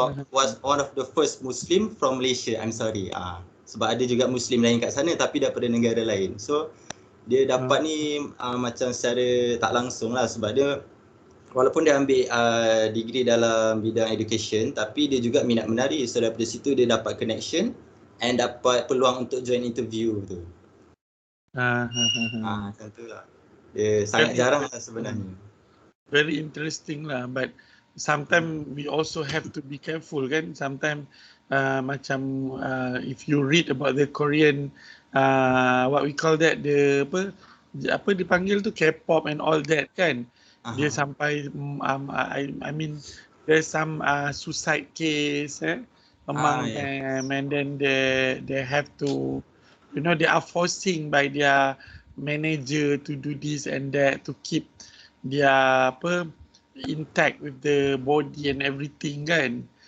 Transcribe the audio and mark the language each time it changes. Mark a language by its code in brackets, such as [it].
[en] Was one of the first Muslim from Malaysia. I'm sorry. [ms] Sebab ada juga Muslim lain kat sana tapi daripada negara lain. So dia dapat ni macam secara tak langsung lah, sebab dia walaupun dia ambil degree dalam bidang education tapi dia juga minat menari. So daripada situ dia dapat connection and dapat peluang untuk join interview tu. Macam tu lah. Dia sangat jarang lah sebenarnya. [en] Very interesting lah, but sometimes we also have to be careful kan. Sometimes macam if you read about the Korean what we call that, the [ms] apa dipanggil tu, [en] K-pop and all that kan. [ms] Dia sampai [en] I mean there's some suicide case among them, and then they have to, they are forcing by their manager to do this and that to keep their intact with the body and everything kan.